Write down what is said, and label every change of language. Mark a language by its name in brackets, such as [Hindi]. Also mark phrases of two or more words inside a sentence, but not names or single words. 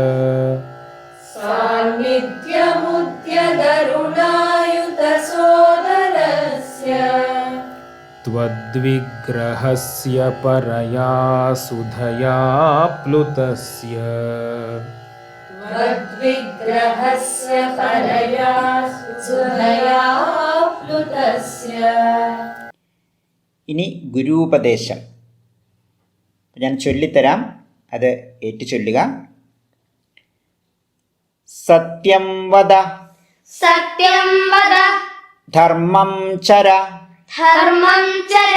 [Sanskrit] सान्निध्यमुद्यदरुणायुतसोदरस्य त्वद्विग्रहस्य परया सुधया प्लुतस्य त्वद्विग्रहस्य परया सुधया प्लुतस्य [Malayalam] ഇനി ഗുരൂപദേശം. ഞാൻ ചൊല്ലിത്തരാം, അത് ഏറ്റു ചൊല്ലുക. [Sanskrit] सत्यं वद सत्यं वद धर्मं चर धर्मं चर